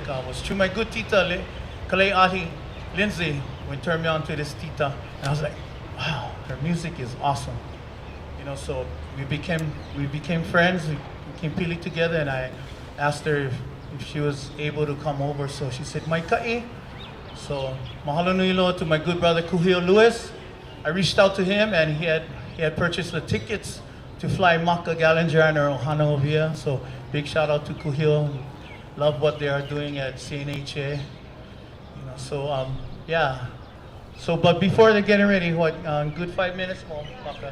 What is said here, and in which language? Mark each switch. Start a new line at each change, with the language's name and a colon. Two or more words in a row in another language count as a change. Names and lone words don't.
English: It was through my good tita, Kali'ahi Lindsay, who turned me on to this tita. And I was like, wow, her music is awesome. You know, so we became friends. We became pili together, and I asked her if she was able to come over. So she said,
Hawaiian: "Mai ka'i."
English: So
Hawaiian: mahalo nui loa
English: to my good brother Kuhio Lewis. I reached out to him, and he had purchased the tickets to fly Maka Gallinger and her ohana over here. So big shout out to Kuhio. Love what they are doing at CNHA. You know, so yeah. So, but before they're getting ready, what, good 5 minutes more, Maka?